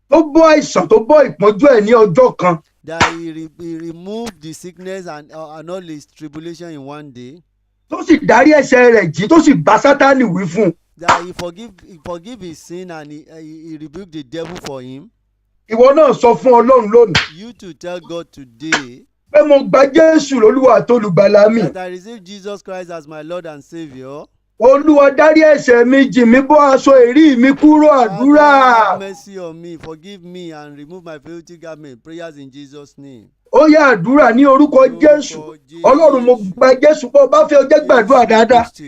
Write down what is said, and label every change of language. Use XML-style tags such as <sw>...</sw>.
<yo>Tó bọ́ àìsàn, tó bọ́ ìpọ́njú ẹ̀ ní ọjọ́ kan.</yo> <en>That he removed the sickness and all his tribulation in one day.</en> <yo>Tó sì dárí ẹ̀ṣẹ̀ rẹ̀ jì, tó sì bá Sátánì wí fún.</yo> <en>That he forgive his sin and he rebuked the devil for him.</en> <yo>Ìwọ náà sọ fún Ọlọ́run lónìí.</yo> <en>You to tell God today.</en> <yo>Pé mo gba Jésù lólúwa àti olùgbàlà mi.</yo> <en>That I receive Jesus Christ as my Lord and Saviour.</en> <yo>Olúwa dárí ẹ̀ṣẹ̀ mi jì mí, bọ́ aṣọ èrí mi kúrò, àdúrà.</yo> <en>Have mercy on me, forgive me and remove my filthy garment. Prayers in Jesus' name.</en> <yo>Ó yá àdúrà ní orúkọ Jésù. Ọlọ́run mo gba Jésù, bó bá fẹ́ ọjọ́ gbàdúrà dáadáa.</yo>